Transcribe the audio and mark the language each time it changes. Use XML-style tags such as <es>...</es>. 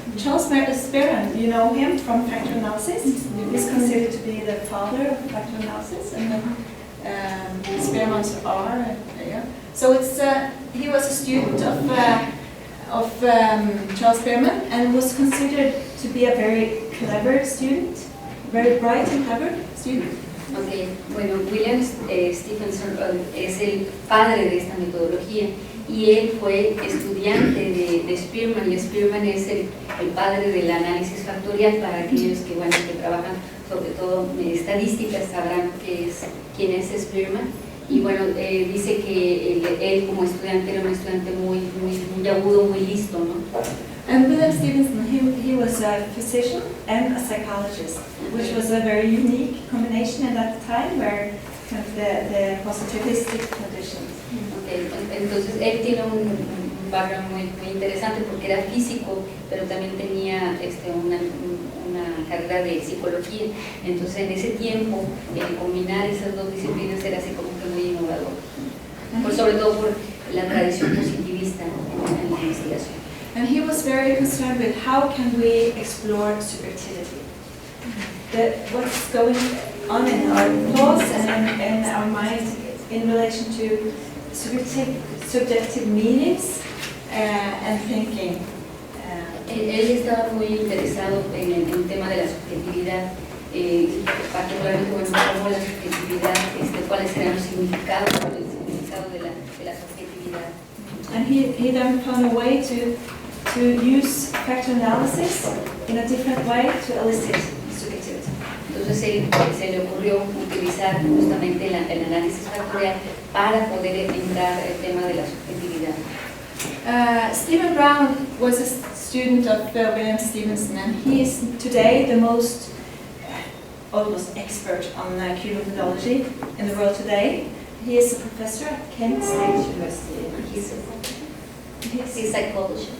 <en>Charles Spearman, you know him from factor analysis. He's considered to be the father of factor analysis, and Spearman's are. Yeah. So he was a student of Charles Spearman and was considered to be a very clever student, very bright and clever student. Okay.</en> <es>Bueno, William Stevenson es el padre de esta metodología y él fue estudiante de Spearman, y Spearman es el padre del análisis factorial. Para aquellos que, bueno, que trabajan sobre todo estadísticas sabrán quién es Spearman. Y bueno, dice que él como estudiante era un estudiante muy agudo, muy listo, ¿no?</es> <en>And William Stevenson, he was a physician and a psychologist, which was a very unique combination at that time, where kind of the positivistic conditions. Okay.</en> <es>Entonces él tiene un background muy interesante porque era físico, pero también tenía una carrera de psicología. Entonces en ese tiempo combinar esas dos disciplinas era así como que muy innovador, sobre todo por la tradición positivista en la investigación.</es> <en>And he was very concerned with how can we explore subjectivity. What's going on in our thoughts and in our minds in relation to subjective meanings and thinking.</en> <es>Él estaba muy interesado en el tema de la subjetividad, particularmente bueno, cómo la subjetividad, cuáles eran los significados, cuál es el significado de la subjetividad.</es> <en>And he then found a way to use factor analysis in a different way to elicit subjectivity.</en> <es>Entonces se le ocurrió utilizar justamente el análisis factorial para poder entrar el tema de la subjetividad.</es> <en>Stephen Brown was a student of William Stevenson, and he is today the most almost expert on Cuban methodology in the world today. He is a professor at Kent State University. He's psychologist.</en>